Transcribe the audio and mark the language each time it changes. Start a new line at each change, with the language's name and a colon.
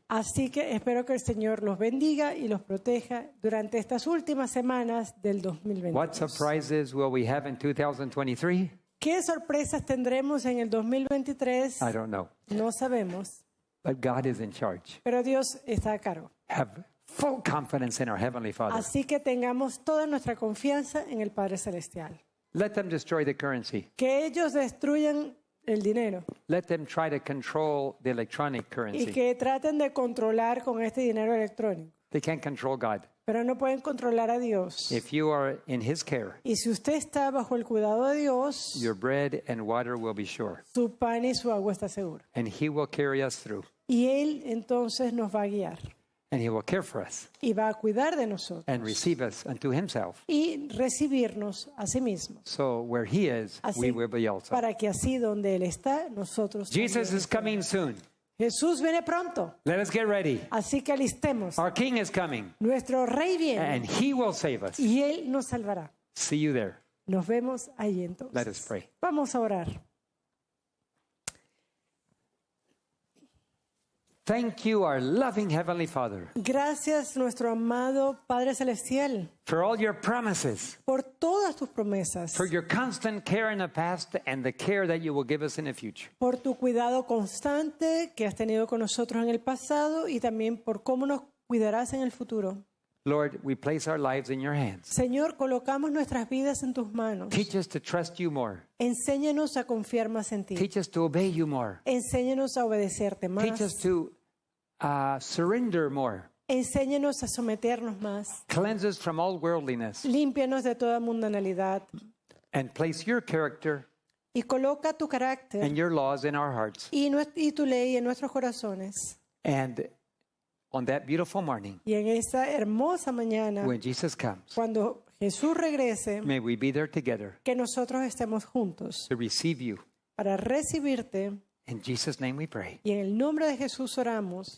Spanish: Así que espero que el Señor los bendiga y los proteja durante estas últimas semanas del
English: What
Spanish: 2022.
English: surprises will we have in 2023?
Spanish: ¿Qué sorpresas tendremos en el 2023?
English: I don't know,
Spanish: No sabemos,
English: but God is in charge.
Spanish: pero Dios está a cargo.
English: Have full confidence in our Heavenly Father.
Spanish: Así que tengamos toda nuestra confianza en el Padre Celestial.
English: Let them destroy the currency.
Spanish: Que ellos destruyan el dinero
English: Let them try to control the electronic
Spanish: y
English: currency.
Spanish: que traten de controlar con este dinero electrónico.
English: They can't control God.
Spanish: Pero no pueden controlar a Dios.
English: If you are in His care,
Spanish: Y si usted está bajo el cuidado de Dios,
English: your bread and water will be sure,
Spanish: su pan y su agua está seguro.
English: and He will carry us through,
Spanish: Y Él entonces nos va a guiar
English: and He will care for us
Spanish: y va a cuidar de nosotros
English: and receive us unto Himself.
Spanish: y recibirnos a sí mismo.
English: So where He is, we
Spanish: Así,
English: will be also.
Spanish: para que así donde Él está, nosotros
English: Jesus
Spanish: también
English: is coming
Spanish: estemos.
English: soon.
Spanish: Jesús viene pronto,
English: Let us get ready.
Spanish: así que alistemos.
English: Our King is coming,
Spanish: Nuestro Rey viene
English: and He will save us.
Spanish: y Él nos salvará.
English: See you there.
Spanish: Nos vemos ahí
English: Let us
Spanish: entonces.
English: pray.
Spanish: Vamos a orar.
English: Thank you, our loving Heavenly Father,
Spanish: Gracias, nuestro amado Padre Celestial,
English: for all your promises,
Spanish: por todas tus promesas,
English: for your constant care in the past and the care that you will give us in the future.
Spanish: por tu cuidado constante que has tenido con nosotros en el pasado y también por cómo nos cuidarás en el futuro.
English: Lord, we place our lives in your hands.
Spanish: Señor, colocamos nuestras vidas en tus manos.
English: Teach us to trust you more.
Spanish: Enséñanos a confiar más en ti.
English: Teach us to obey you more.
Spanish: Enséñanos a obedecerte más.
English: Teach us to surrender more.
Spanish: Enséñanos a someternos más.
English: Cleanse us from all worldliness
Spanish: Límpianos de toda mundanalidad
English: and place your character
Spanish: y coloca tu carácter
English: and your laws in our hearts.
Spanish: y tu ley en nuestros corazones.
English: And on that beautiful morning,
Spanish: Y en esa hermosa mañana,
English: when Jesus comes,
Spanish: cuando Jesús regrese,
English: may we be there together
Spanish: que nosotros estemos juntos
English: to receive you.
Spanish: para recibirte.
English: In Jesus' name we pray.
Spanish: Y en el nombre de Jesús oramos.